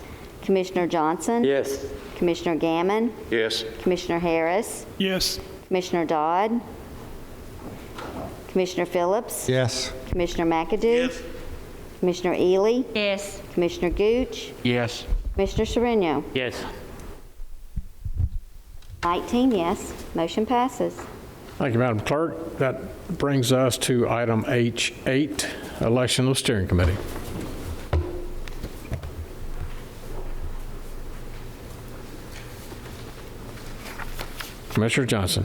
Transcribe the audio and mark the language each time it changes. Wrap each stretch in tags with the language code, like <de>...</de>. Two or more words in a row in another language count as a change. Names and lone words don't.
<en>Commissioner Johnson, Yes. Commissioner Gammon, Yes. Commissioner Harris, Yes. Commissioner Dodd, Commissioner Phillips, Yes. Commissioner McAdoo, Commissioner Ely, Yes. Commissioner Gooch, Yes. Commissioner Sereno. Yes. 19 yes, motion passes. Thank you, Madam Clerk. That brings us to item H8, election of the steering committee. Commissioner Johnson.</en>